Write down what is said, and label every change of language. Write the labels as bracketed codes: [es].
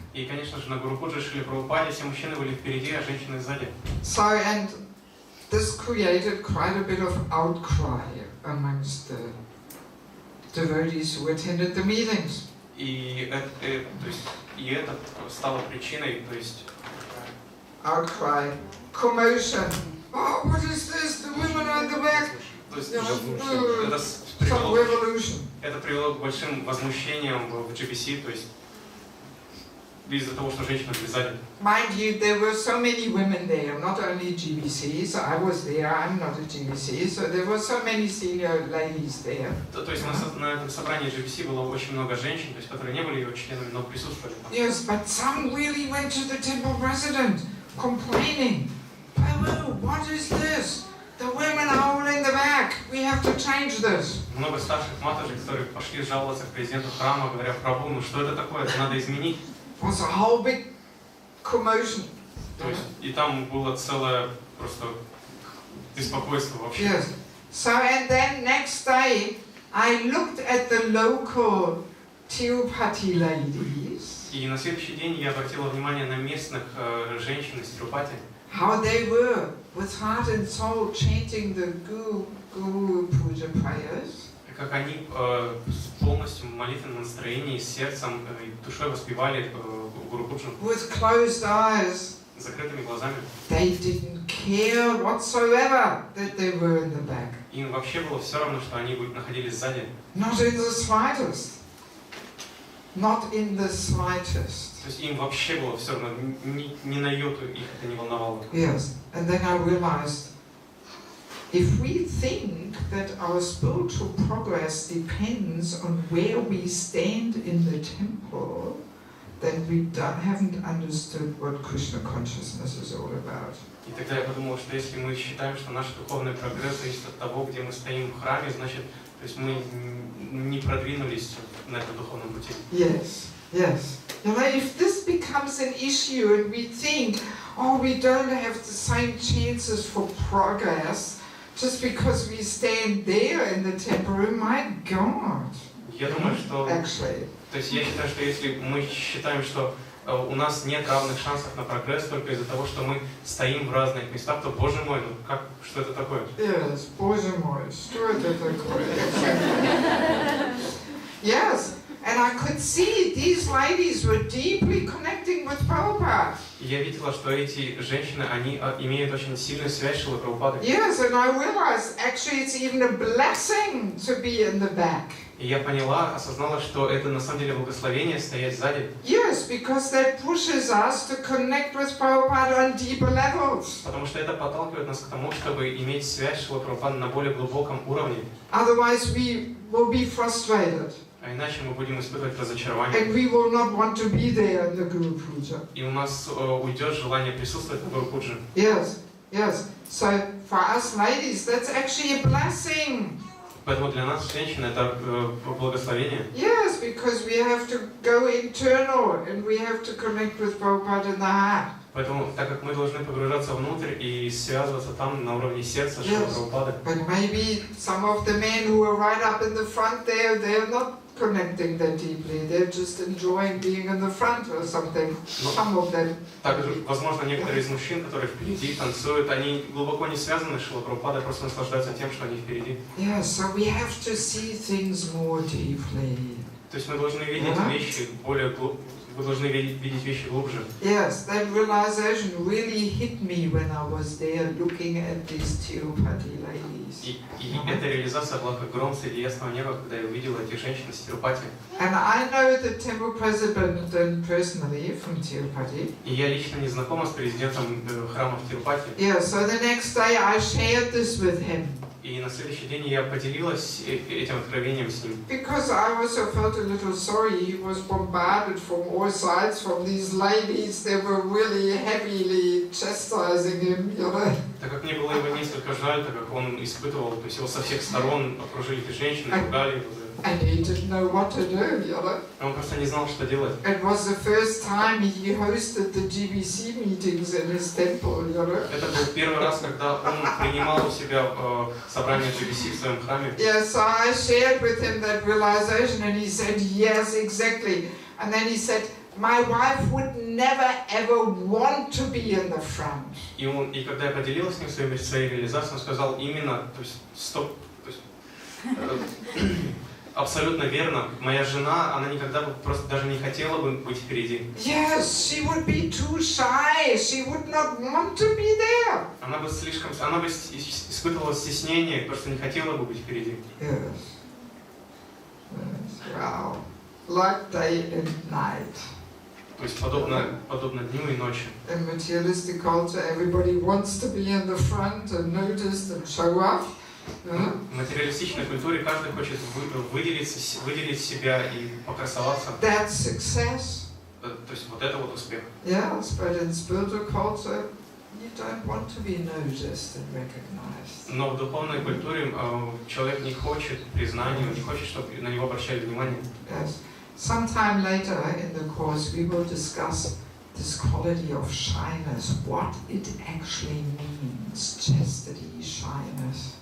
[ru] И, конечно же, на Гуру Пуджи Шриле Прабхупаде все мужчины были впереди, а женщины сзади. [en] So, and this created quite a bit of outcry amongst the devotees who attended the meetings. [ru] И это стало причиной, то есть [en] outcry, commotion. Oh, what is this? The women are in the back. [ru] То есть [en] Some revolution. [ru] это привело к большим возмущениям в GBC, то есть из-за того, что женщины были сзади. [en] Mind you, there were so many women there, not only GBCs. I was there, I'm not a GBC, so there were so many senior ladies there. [ru] То есть на этом собрании GBC было очень много женщин, то есть которые не были ее членами, но присутствовали там. [en] Yes, but some really went to the temple president, complaining. Oh, what is this? The women are all in the back. We have to change this. [ru] Много старших матушек, которые пошли жаловаться к президенту храма, говоря: Прабху, ну что это такое? Это надо изменить. [en] It was a whole big commotion. [ru] То есть, и там было целое просто беспокойство вообще. [en] Yes. So, and then next day, I looked at the local Tirupati ladies. [ru] И на следующий день я обратила внимание на местных женщин из Тирупати. [en] How they were, with heart and soul, chanting the Guru Puja prayers. [ru] Как они полностью в молитвенном настроении, сердцем и душой воспевали Гуру Пуджу. [en] With closed eyes. [ru] С закрытыми глазами. [en] They didn't care whatsoever that they were in the back. [ru] Им вообще было все равно, что они находились сзади. [en] Not in the slightest. Not in the slightest. [ru] То есть им вообще было все равно, ни на йоту их это не волновало. [en] Yes, and then I realized, if we think that our spiritual progress depends on where we stand in the temple, then we haven't understood what Krishna consciousness is all about. [ru] И тогда я подумал, что если мы считаем, что наш духовный прогресс зависит от того, где мы стоим в храме, значит, то есть мы не продвинулись на этом духовном пути. [en] Yes, yes. You know, if this becomes an issue and we think, oh, we don't have the same chances for progress just because we stand there in the temple room, my God. [ru] Я думаю, что... [en] Actually. [ru] То есть я считаю, что если мы считаем, что у нас нет равных шансов на прогресс только из-за того, что мы стоим в разных местах, то, боже мой, ну как, что это такое? [en] Yes, [ru] боже мой, что это такое? [en] Yes, and I could see these ladies were deeply connecting with Prabhupada. [ru] Я видела, что эти женщины, они имеют очень сильную связь с Шрилой Прабхупадой. [en] Yes, and I realized actually it's even a blessing to be in the back. [ru] И я поняла, осознала, что это на самом деле благословение стоять сзади. [en] Yes, because that pushes us to connect with Prabhupada on deeper levels. [ru] Потому что это подталкивает нас к тому, чтобы иметь связь с Шрилой Прабхупадой на более глубоком уровне. [en] Otherwise, we will be frustrated. [ru] А иначе мы будем испытывать разочарование. [en] And we will not want to be there in the Guru Puja. [ru] И у нас уйдет желание присутствовать на Гуру Пудже. [en] Yes, yes. So for us ladies, that's actually a blessing. [ru] Поэтому для нас, женщин, это благословение. [en] Yes, because we have to go internal and we have to connect with Prabhupada in the heart. [ru] Поэтому, так как мы должны погружаться внутрь и связываться там на уровне сердца, Шрила Прабхупады. [en] But maybe some of the men who are right up in the front there, they're not connecting that deeply. They're just enjoying being in the front or something. Some of them. [ru] Также, возможно, некоторые из мужчин, которые впереди танцуют, они глубоко не связаны с Шрилой Прабхупадой, просто наслаждаются тем, что они впереди. [en] Yeah, so we have to see things more deeply. [ru] То есть мы должны видеть вещи более глубже. Вы должны видеть вещи глубже. [en] Yes, that realization really hit me when I was there looking at these Tirupati ladies. [ru] И эта реализация была как гром среди ясного неба, когда я увидел этих женщин из Тирупати. [en] And I know the temple president personally from Tirupati. [ru] И я лично не знакома с президентом храма в Тирупати. [en] Yeah, so the next day I shared this with him. [ru] И на следующий день я поделилась этим откровением с ним. [en] Because I also felt a little sorry. He was bombarded from all sides from these ladies. They were really heavily chastising him, you know. [ru] Так как мне было его несколько жаль, так как он испытывал, то есть его со всех сторон окружили эти женщины, ругали его. [en] And he didn't know what to do, you know. [ru] Он просто не знал, что делать. [en] It was the first time he hosted the GBC meetings in his temple, you know. [ru] Это был первый раз, когда он принимал у себя собрание GBC в своем храме. [en] Yeah, so I shared with him that realization, and he said, yes, exactly. And then he said, my wife would never ever want to be in the front. [ru] И когда я поделилась с ним своей реализацией, он сказал именно, то есть абсолютно верно. Моя жена, она никогда бы просто даже не хотела бы быть впереди. [en] Yes, she would be too shy. She would not want to be there. [ru] Она бы испытывала стеснение, просто не хотела бы быть впереди. [en] Yes. Yes. Wow. Like day and night. [ru] То есть подобно дню и ночи. [en] In materialistic culture, everybody wants to be in the front and noticed and show off. [ru] В материалистичной культуре каждый хочет выделить себя и покрасоваться. [en] That's success. [ru] То есть вот это вот успех. [en] Yes, but in spiritual culture, you don't want to be noticed and recognized. [ru] Но в духовной культуре человек не хочет признания, не хочет, чтобы на него обращали внимание. [en] Yes. Sometime later in the course, we will discuss this quality of shyness, what it actually means, chastity, shyness.